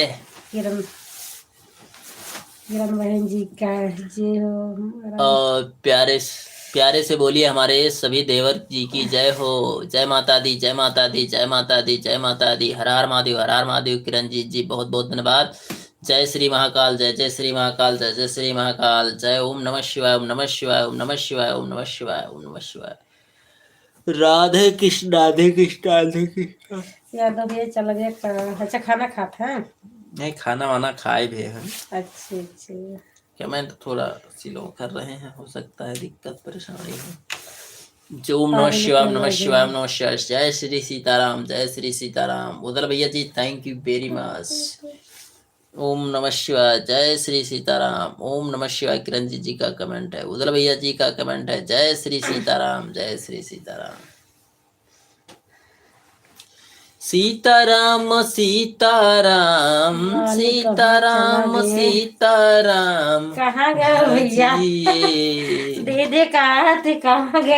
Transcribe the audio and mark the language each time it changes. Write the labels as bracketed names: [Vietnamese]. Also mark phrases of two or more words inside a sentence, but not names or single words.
[Hindi] किरण किरण बहन जी का जय हो। और प्यारे प्यारे से बोलिए हमारे सभी देवर जी की जय हो। जय माता दी, जय माता दी, जय माता दी, जय माता दी, हर हर महादेव, हर हर महादेव। किरण जी बहुत बहुत धन्यवाद। जय श्री महाकाल, जय जय श्री महाकाल, जय जय श्री महाकाल, जय ओम नमः शिवाय, ओम नमः शिवाय, ओम नमः शिवाय, ओम नमः शिवाय, ओम नमः शिवाय। राधे कृष्ण राधे कृष्ण राधे कृष्ण। यादव भैया चल गए, अच्छा खाना खाते हैं? नहीं खाना वाना खाए भी हैं। अच्छे अच्छे। क्या मैं तो थोड़ा सिलो कर रहे हैं, हो सकता है दिक्कत परेशानी हो। जो ओम नमः शिवाय, ओम नमः शिवाय, ओम नमः शिवाय, जय श्री सीताराम, जय श्री सीताराम। उदल भैया जी [English] thank you very much. [Hindi] ओम नमः शिवाय, जय श्री सीताराम, ओम नमः शिवाय। किरण जी का कमेंट है, उदल भैया जी का कमेंट है, जय श्री सीताराम, जय श्री सीताराम। सीताराम सीताराम सीताराम सीताराम। कहाँ गए भैया? दीदी कहाँ थे, कहाँ गए?